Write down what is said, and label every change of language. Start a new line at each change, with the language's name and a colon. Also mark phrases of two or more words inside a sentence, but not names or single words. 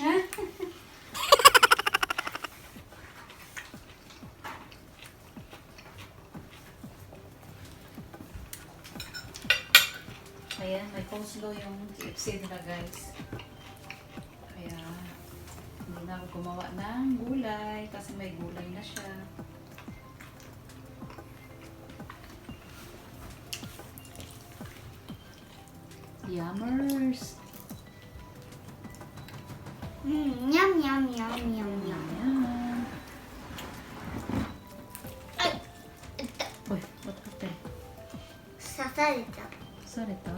Filipino: Ayan, may coleslaw yung KFC nila guys. Kaya, hindi na ako gumawa ng gulay kasi may gulay na siya. Yummers!
Japanese: うん、にゃんにゃんにゃんにゃんにゃん。
Filipino: Ayan.
Japanese: あい、いった。
English: Uy, what happened?
Japanese: 刺された。
English: Sorry to.